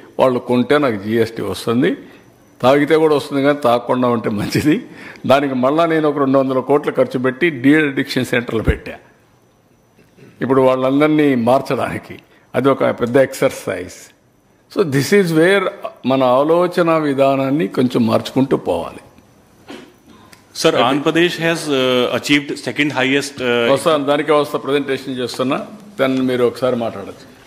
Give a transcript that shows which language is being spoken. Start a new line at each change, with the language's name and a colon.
Telugu: వాళ్ళు కొంటే నాకు GST వస్తుంది. తాగితే కూడా వస్తుంది, కానీ తాగకుండా ఉంటే మంచిది. దానికి మళ్ళా నేను ఒక 200 కోట్లు ఖర్చు పెట్టి డీ అడిక్షన్ సెంటర్లు పెట్టా. ఇప్పుడు వాళ్ళందరినీ మార్చడానికి అది ఒక పెద్ద exercise.
English: so this is where
Telugu: మన ఆలోచన విధానాన్ని కొంచెం మార్చుకుంటూ పోవాలి.
English: Sir, Andhra Pradesh has achieved second highest.
Telugu: దానికే వస్తా, ప్రజెంటేషన్ చేస్తున్నా, దాన్ని మీరు ఒకసారి మాట్లాడచ్చు.